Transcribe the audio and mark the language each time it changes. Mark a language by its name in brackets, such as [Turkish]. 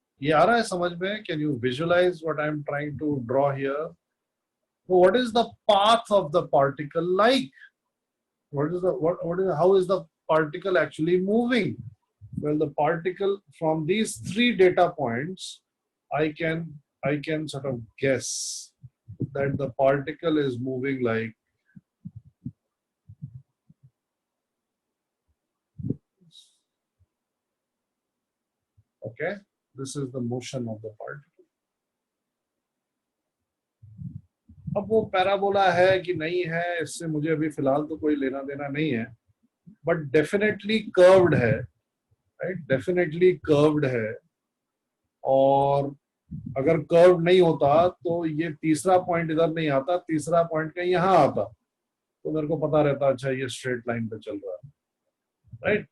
[Hindi] ये आ रहा है समझ में? [English] Can you visualize what I am trying to draw here? What is the path of the particle like? how is the particle actually moving? Well, the particle from these 3 data points, I can sort of guess that the particle is moving like okay, this is the motion of the particle. [Hindi] अब वो parabola है कि नहीं है, इससे मुझे अभी फिलहाल तो कोई लेना देना नहीं है, बट डेफिनेटली कर्व्ड है. राइट? डेफिनेटली कर्व्ड है. और अगर कर्व नहीं होता तो ये तीसरा पॉइंट इधर नहीं आता, तीसरा पॉइंट कहीं यहाँ आता, तो मेरे को पता रहता अच्छा ये स्ट्रेट लाइन पे चल रहा है. राइट?